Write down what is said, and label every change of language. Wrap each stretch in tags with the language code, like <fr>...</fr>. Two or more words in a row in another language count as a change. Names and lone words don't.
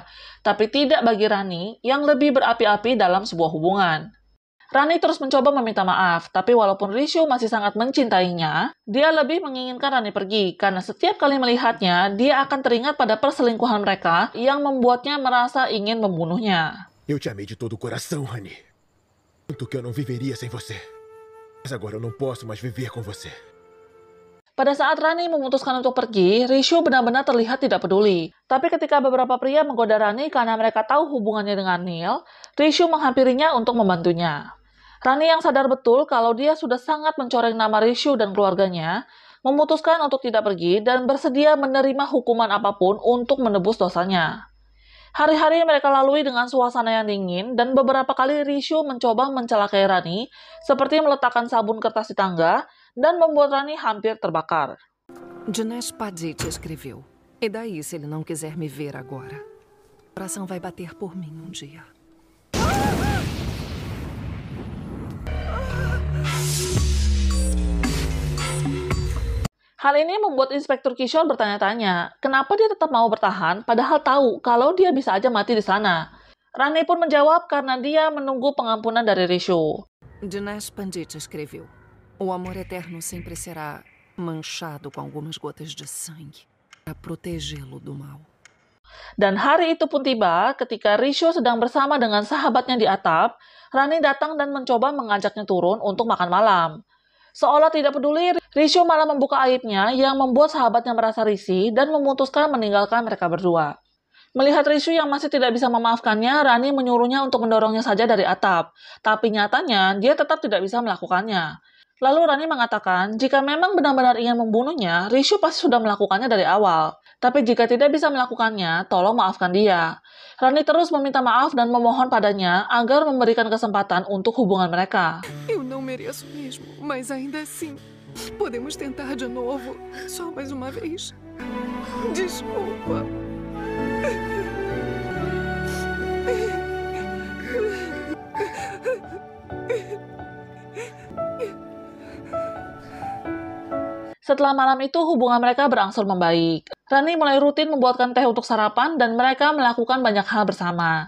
<id>Tapi tidak bagi Rani yang lebih berapi-api dalam sebuah hubungan. Rani terus mencoba meminta maaf, tapi walaupun Rishu masih sangat mencintainya, dia lebih menginginkan Rani pergi karena setiap kali melihatnya, dia akan teringat pada perselingkuhan mereka yang membuatnya merasa ingin membunuhnya.</id> <pt>Eu te amei de todo o coração, Rani. Tanto que eu não viveria sem você. Mas agora eu não posso mais viver com você.</pt> <id>Pada saat Rani memutuskan untuk pergi, Rishu benar-benar terlihat tidak peduli. Tapi ketika beberapa pria menggoda Rani karena mereka tahu hubungannya dengan Neil, Rishu menghampirinya untuk membantunya. Rani yang sadar betul kalau dia sudah sangat mencoreng nama Rishu dan keluarganya, memutuskan untuk tidak pergi dan bersedia menerima hukuman apapun untuk menebus dosanya. Hari-hari mereka lalui dengan suasana yang dingin dan beberapa kali Rishu mencoba mencelakai Rani seperti meletakkan sabun kertas di tangga dan membuat Rani hampir terbakar.</id> <pt>Dinesh Padit escreveu. E daí se ele não quiser me ver agora? O coração vai bater por mim um dia.</pt> <id>Hal ini membuat Inspektur Kishore bertanya-tanya, kenapa dia tetap mau bertahan padahal tahu kalau dia bisa aja mati di sana. Rani pun menjawab karena dia menunggu pengampunan dari Rishu.</id> <pt>Dinesh Pandit escreveu. O amor eterno sempre será manchado com algumas gotas de sangue para protegê-lo do mal.</pt> <id>Dan hari itu pun tiba ketika Rishu sedang bersama dengan sahabatnya di atap, Rani datang dan mencoba mengajaknya turun untuk makan malam. Seolah tidak peduli, Rishu malah membuka aibnya yang membuat sahabatnya merasa risih dan memutuskan meninggalkan mereka berdua. Melihat Rishu yang masih tidak bisa memaafkannya, Rani menyuruhnya untuk mendorongnya saja dari atap. Tapi nyatanya, dia tetap tidak bisa melakukannya. Lalu Rani mengatakan, jika memang benar-benar ingin membunuhnya, Rishu pasti sudah melakukannya dari awal. Tapi jika tidak bisa melakukannya, tolong maafkan dia. Rani terus meminta maaf dan memohon padanya agar memberikan kesempatan untuk hubungan mereka.</id> <pt>Eu não mereço mesmo, mas ainda assim, podemos tentar de novo, só mais uma vez. Desculpa.</pt> <id>Setelah malam itu, hubungan mereka berangsur membaik. Rani mulai rutin membuatkan teh untuk sarapan dan mereka melakukan banyak hal bersama.</id>